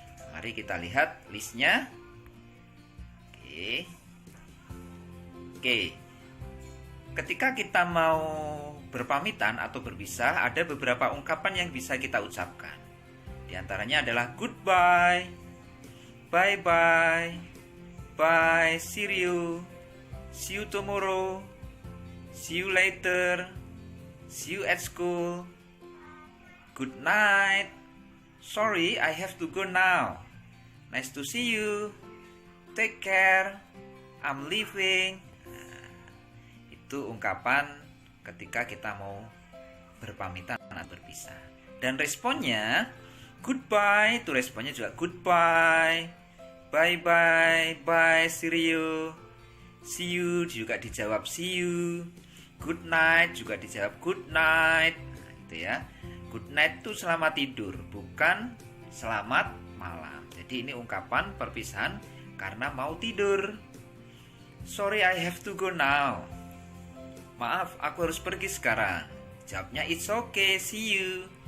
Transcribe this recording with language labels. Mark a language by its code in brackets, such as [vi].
[id] Mari kita lihat listnya. Oke. Ketika kita mau berpamitan atau berpisah, ada beberapa ungkapan yang bisa kita ucapkan. Di antaranya adalah [en] goodbye, bye-bye, bye, see you tomorrow, see you later, see you at school, good night, sorry, I have to go now, nice to see you, take care, I'm leaving. [id] Nah, itu ungkapan ketika kita mau berpamitan atau berpisah. Dan responnya goodbye, itu responnya juga [en] goodbye, bye-bye, bye, see you [id] juga dijawab see you, [en] good night [id] juga dijawab good night. Nah, itu ya. [en] Good night [id] itu selamat tidur, bukan selamat malam. Jadi ini ungkapan perpisahan karena mau tidur. [en] Sorry, I have to go now. [id] Maaf, aku harus pergi sekarang. Jawabnya [en] it's okay, see you.